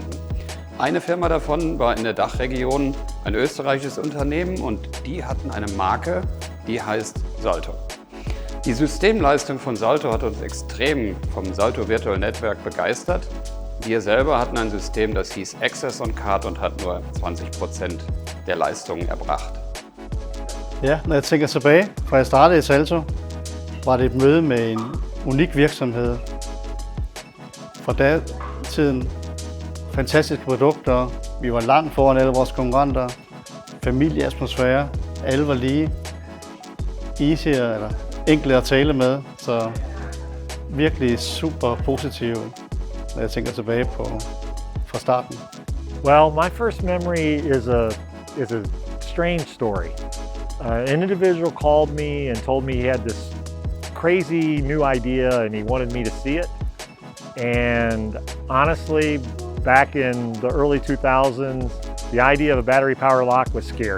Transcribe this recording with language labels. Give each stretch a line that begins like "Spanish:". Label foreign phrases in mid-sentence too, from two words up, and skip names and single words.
German: Eine Firma davon war in der Dachregion ein österreichisches Unternehmen und die hatten eine Marke, die heißt Salto. Die Systemleistung von Salto hat uns extrem vom Salto Virtual Network begeistert. Wir selber hatten ein System, das hieß Access on Card und hat nur 20% der Leistungen erbracht.
Danish: Ja, når jeg tænker tilbage, fra jeg startede i Salto, var det et møde med en unik virksomhed. Fra datiden, fantastiske produkter, vi var langt foran alle vores konkurrenter, familieatmosfære, alle var lige, easy eller enkle at tale med, så virkelig super positive, når jeg tænker tilbage på fra starten.
English: Well, my first memory is a strange story. An individual called me and told me he had this crazy new idea and he wanted me to see it. And honestly, back in the early 2000s, the idea of a battery power lock was scary.